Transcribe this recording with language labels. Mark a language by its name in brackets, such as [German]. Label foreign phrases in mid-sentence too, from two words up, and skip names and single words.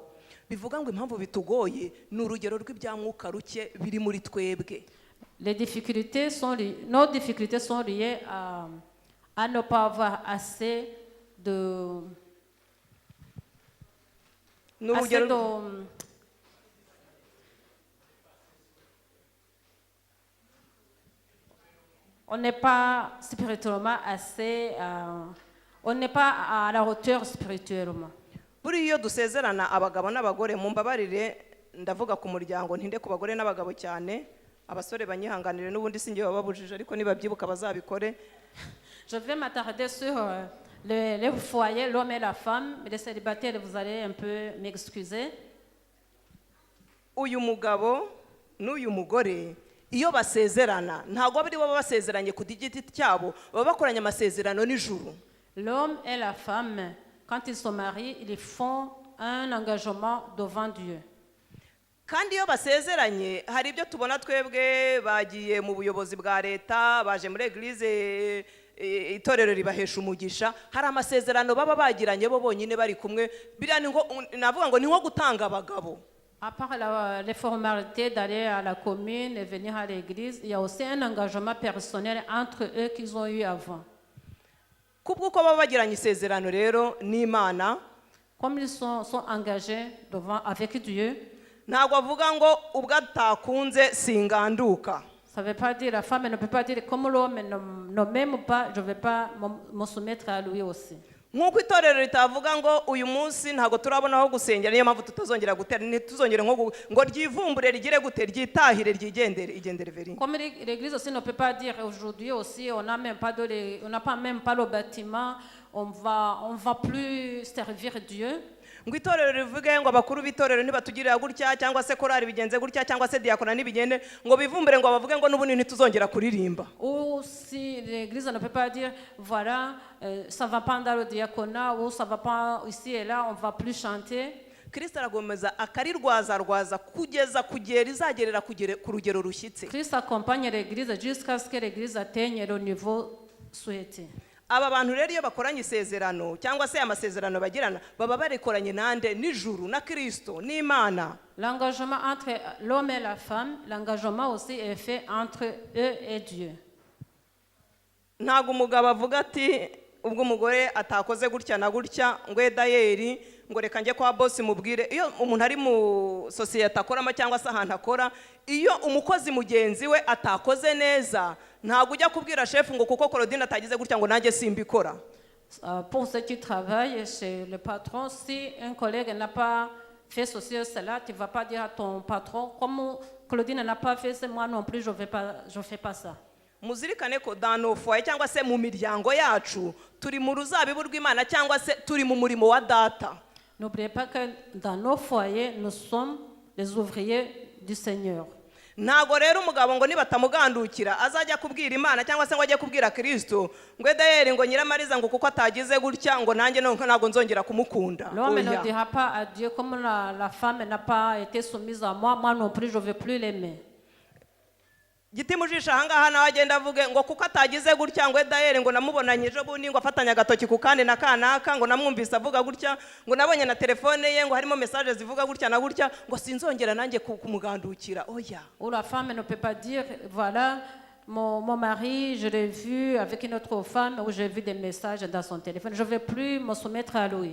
[Kinyarwanda] Bivuga ngo impamvu bitugoye ni urugero rw'ibya mwuka ruke biri muri twebwe. [French] Nos difficultés sont liées à ne pas avoir assez de... [Kinyarwanda] Ni urugero [French] On n'est pas spirituellement assez... on n'est pas à la hauteur spirituellement. [Kinyarwanda] buri iyo dusezerana abagabo n'abagore, mu mbabarire ndavuga ku muryango ntinde ku bagore n'abagabo cyane, abasore banyihanganire n'ubundi sinjye bababujije, ariko nibabyibuka bazabikore. [French] Je vais m'attarder sur les foyers, l'homme et la femme. Les célibataires, vous allez un peu m'excuser. [Kinyarwanda] Uyu mugabo n'uyu mugore iyo basezerana ntabwo bari baba basezeranye ku giti cyabo, baba bakoranye amasezerano n'ijuru. [French] L'homme et la femme, quand ils se marient, ils font un engagement devant Dieu. [Kinyarwanda] Kandi iyo basezeranye hari ibyo tubona twebwe, bagiye mu buyobozi bwa leta, baje muri eglise, itorero ribahesha umugisha, hari amasezerano baba bagiranye bo bonyine bari kumwe. Biriya ni ngo navuga ngo ni nko gutanga abagabo. [French] À part les formalités d'aller à la commune et venir à l'église, il y a aussi un engagement personnel entre eux qu'ils ont eu avant. [Kinyarwanda] Kubw'uko baba bagiranye isezerano rero n'Imana, [French] Comme ils sont engagés avec Dieu, [Kinyarwanda] ntabwo avuga ngo ubwo atakunze singanduka. [French] ça ne veut pas dire, la femme ne peut pas dire, comme l'homme ne m'aime pas, je ne vais pas me soumettre à lui aussi. [Kinyarwanda] nk'uko itorero ritavuga ngo uyu munsi ntabwo turabona aho gusengera, niyo mpamvu tutazongera gutera, ntituzongere ngo ryivumbure rigire gute, ryitahire, igendere veri. [French] Comme l'église aussi ne peut pas dire aujourd'hui aussi on n'a pas même pas le bâtiment, on va plus servir Dieu. [Kinyarwanda] Ngo itorero rivuge ngo abakuru b'itorero nibatugirira gutya cyangwa se korari bigenze gutya cyangwa se diakona nibigende ngo bivumbure ngo bavuge ngo n'ubundi ntituzongera kuririmba. [French] Ou si l'église ne peut pas dire voilà ça va pas dans le diaconat ou ça va pas ici et là, on va plus chanter. [Kinyarwanda] Kristo aragomeza akarirwaza kugeza kugera izagerera ku rugero rushyitse. [French] Christ accompagne l'église jusqu'à ce que l'église atteigne le niveau souhaité. [Kinyarwanda] Aba bantu rero iyo bakoranye isezerano cyangwa se amasezerano bagirana baba barekoranye nande n'ijuru na Kristo n'Imana. [French] L'engagement entre l'homme et la femme, l'engagement aussi est fait entre eux et Dieu. [Kinyarwanda] Ntago umugabo avuga ati ubwo umugore atakoze gutya na gutya ngo edayeri ngo reka njye kwa boss mubwire. Iyo umuntu ari mu societe akoramo cyangwa se ahantu akora, iyo umukozi mugenzi we atakoze neza ntago ujya kubwira chef ngo kuko Claudine atagize gutya ngo nanjye simbikora. [French] Pour ceux qui travaillent chez le patron, si un collègue n'a pas fait ceci ou cela, tu ne vas pas dire à ton patron, comme Claudine n'a pas fait, c'est moi non plus, je fais pas ça. [Kinyarwanda] Muzirikane ko [French] dans foyer [Kinyarwanda] cyangwa se mu miryango yacu turi mu ruzabibu rw'Imana cyangwa se turi mu murimo wa data. [French] N'oubliez pas que dans nos foyers, nous sommes les ouvriers du Seigneur. [Kinyarwanda] Ntago rero umugabo ngo nibatamugandukira azajya kubwira Imana cyangwa se ngo ajye kubwira Kristo ngo edayeri ngo Nyiramariza ngo kuko atagize gutya ngo nanjye ntago nzongera kumukunda. [French] L'homme ne dira pas à Dieu comme la femme n'a pas été soumise à moi, moi non plus je ne veux plus l'aimer. [Kinyarwanda] Giti mujisha ahangaha nawe agenda avuge ngo kuko atagize gutya ngo edayeri ngo namubonanye ejo bundi ngo afatanya agatoki ku kandi na kanaka ngo namwumvise avuga gutya ngo nabonye na telefone ye ngo harimo message zivuga gutya na gutya ngo sinzongera nanjye kumugandukira. Oya. [French] Ou la femme ne peut pas dire voilà mon mari, je l'ai vu avec une autre femme ou j'ai vu des messages dans son téléphone, je ne vais plus me soumettre à lui.